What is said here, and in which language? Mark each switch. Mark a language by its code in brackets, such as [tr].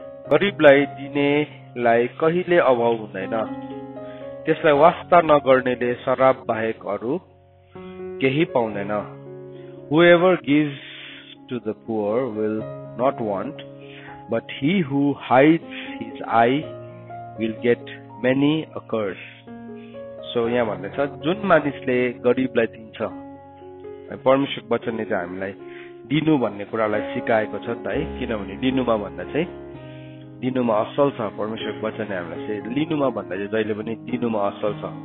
[ne] गरिबलाई दिनेलाई कहिले अभाव हुँदैन, त्यसलाई वास्ता नगर्नेले शराब बाहेक अरू केही पाउँदैन। [en] Whoever gives to the poor will not want, but he who hides his eye will get many a curse. [ne] So यहाँ भन्दैछ जुन मानिसले गरिबलाई दिन्छ, परमेश्वरको वचनले चाहिँ हामीलाई दिनु भन्ने कुरालाई सिकाएको छ नि त है। किनभने लिनुमा भन्दा चाहिँ दिनुमा असल छ। परमेश्वरको वचनले हामीलाई चाहिँ लिनुमा भन्दा चाहिँ जहिले पनि दिनुमा असल छ।